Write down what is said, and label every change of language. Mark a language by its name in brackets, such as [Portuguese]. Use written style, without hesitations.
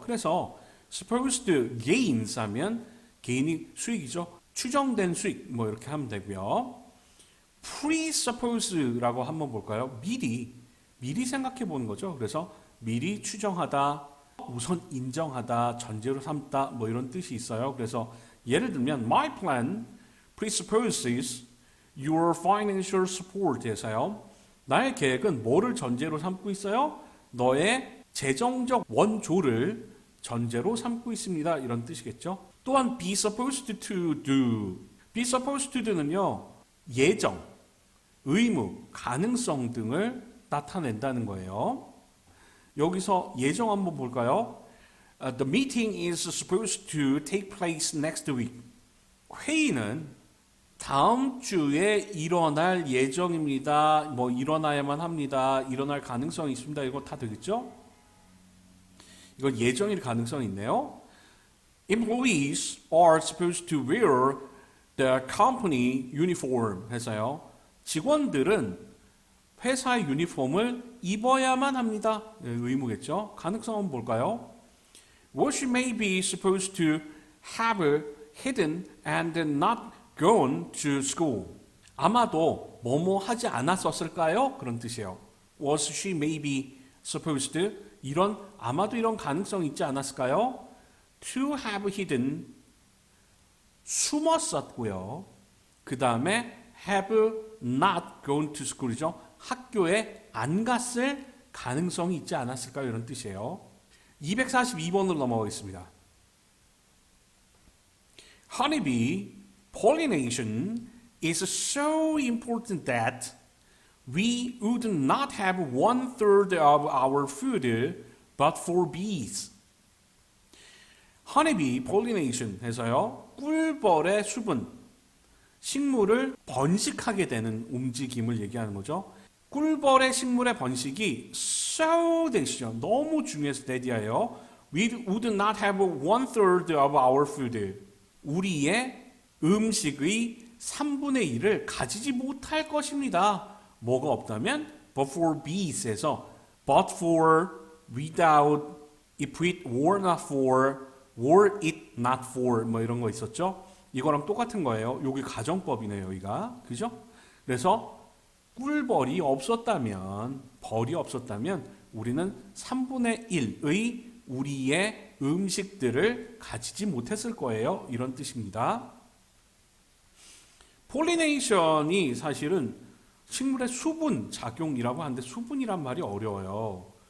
[Korean] 그래서 [English] supposed gains [Korean] 하면 개인이 수익이죠. 추정된 수익 뭐 이렇게 하면 되고요. presuppose라고 한번 볼까요? 미리 생각해 보는 거죠. 그래서 미리 추정하다, 우선 인정하다, 전제로 삼다 뭐 이런 뜻이 있어요. 그래서 예를 들면 [English] my plan presupposes your financial support [Korean] 해서요. 나의 계획은 뭐를 전제로 삼고 있어요? 너의 재정적 원조를 전제로 삼고 있습니다. 이런 뜻이겠죠. 또한 [English] be supposed to do. be supposed to do는요. [Korean] 예정, 의무, 가능성 등을 나타낸다는 거예요. 여기서 예정 한번 볼까요? [English] The meeting is supposed to take place next week. [Korean] 회의는 다음 주에 일어날 예정입니다. 뭐 일어나야만 합니다. 일어날 가능성이 있습니다. 이거 다 되겠죠? 이건 예정일 가능성이 있네요. [English] Employees are supposed to wear the company uniform [Korean] 해서요. 직원들은 회사의 유니폼을 입어야만 합니다. 의무겠죠. 가능성은 뭘까요? [English] What she may be supposed to have hidden and not gone to school. [Korean] 아마도 뭐뭐 하지 않았었을까요? 그런 뜻이에요. [English] Was she may be supposed to [Korean] 아마도 이런 가능성이 있지 않았을까요? [English] To have hidden [Korean] 숨었었고요. 그 다음에 [English] have not gone to school이죠. [Korean] 학교에 안 갔을 가능성이 있지 않았을까요? 이런 뜻이에요. 242번으로 넘어가겠습니다. [English] Honeybee pollination is so important that we would not have 1/3 of our food but for bees. Honeybee pollination [Korean] 해서요. 꿀벌의 수분, 식물을 번식하게 되는 움직임을 얘기하는 거죠. 꿀벌의 식물의 번식이 [English] so that [Korean] 이죠. 너무 중요해서 that이에요. [English] We would not have 1/3 of our food. [Korean] 우리의 음식의 3분의 1을 가지지 못할 것입니다. 뭐가 없다면 [English] but for bees에서 but for, without, if it were not for, were it not for [Korean] 뭐 이런 거 있었죠. 이거랑 똑같은 거예요. 여기 가정법이네요. 여기가. 그죠? 그래서 꿀벌이 없었다면, 벌이 없었다면 우리는 3분의 1의 우리의 음식들을 가지지 못했을 거예요. 이런 뜻입니다. 폴리네이션이 사실은 식물의 수분 작용이라고 하는데 수분이란 말이 어려워요.